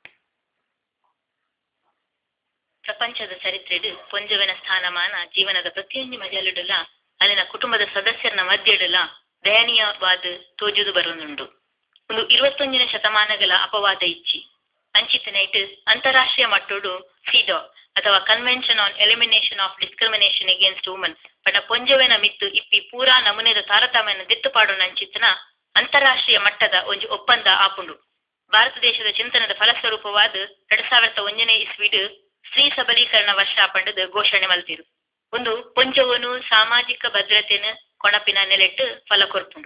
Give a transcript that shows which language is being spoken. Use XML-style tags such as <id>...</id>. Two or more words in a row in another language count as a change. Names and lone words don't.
<tcy>ಪ್ರಪಂಚದ ಚರಿತ್ರೆಡು ಪೊಂಜವೆನ ಸ್ಥಾನಮಾನ ಜೀವನದ ಪ್ರತಿಯೊಂದು ಮಜಲಿಡಲ ಅಲ್ಲಿನ ಕುಟುಂಬದ ಸದಸ್ಯರನ ಮಧ್ಯೆಡಲ ದಯನೀಯವಾದ ತೋಜುದು ಬರುನುಂಡು. ಒಂದು 21ನೇ ಶತಮಾನಗಳ ಅಪವಾದ ಇಚ್ಚಿ ಅಂಚಿತನೈಟ್ ಅಂತಾರಾಷ್ಟ್ರೀಯ ಮಟ್ಟೋಡು ಸಿಡಾ ಅಥವಾ ಕನ್ವೆನ್ಷನ್ ಆನ್ ಎಲಿಮಿನೇಷನ್ ಆಫ್ ಡಿಸ್ಕ್ರಿಮಿನೇಷನ್ ಅಗೇನ್ಸ್ಟ್ ವುಮನ್ ಪಂಡ ಪೊಂಜವೆನ ಮಿತ್ತು ಇಪ್ಪಿ ಪೂರಾ ನಮೂನೆದ ತಾರತಮ್ಯನ ದಿತ್ತುಪಾಡೋನ ಅಂಚಿತನ ಅಂತಾರಾಷ್ಟ್ರೀಯ ಮಟ್ಟದ ಒಂದು ಒಪ್ಪಂದ ಆಪುಂಡು. ಭಾರತ ದೇಶದ ಚಿಂತನದ ಫಲಸ್ವರೂಪವಾದ 2001ನೇ ಇಸ್ವಿಡ್ ಸ್ತ್ರೀ ಸಬಲೀಕರಣ ವರ್ಷ ಪಂಡದ ಘೋಷಣೆ ಮಲ್ತಿರು. ಒಂದು ಪೊಂಜವನು ಸಾಮಾಜಿಕ ಭದ್ರತೆನ ಕೊಣಪಿನ ನೆಲೆಟ್ಟು ಫಲ ಕೊರ್ಪುಂಡು.</tcy>